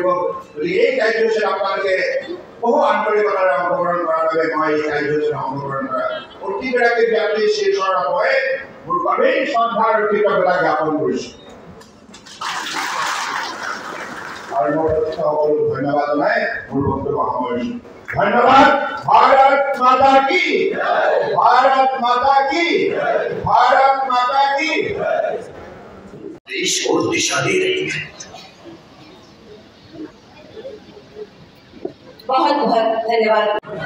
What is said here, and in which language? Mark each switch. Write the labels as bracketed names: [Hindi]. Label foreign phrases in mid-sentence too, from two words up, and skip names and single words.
[Assamese] গতিকে এই কাৰ্যসূচীত আপোনালোকে বহু আন্তৰিকতাৰে অংশগ্ৰহণ কৰাৰ বাবে মই এই কাৰ্যসূচীত অংশগ্ৰহণ কৰা প্ৰতিগৰাকী ব্যক্তি শীৰ্ষৰ হৈ মোৰ গভীৰ শ্ৰদ্ধা আৰু কৃতজ্ঞতা জ্ঞাপন কৰিছোঁ আৰু মোৰ সকলো ধন্যবাদ জনাই মোৰ বক্তব্য সামৰিছোঁ। ধন্যবাদ। [Hindi] भारत माता की, भारत माता की, भारत माता की। देश को दिशा दे रही है। बहुत बहुत धन्यवाद।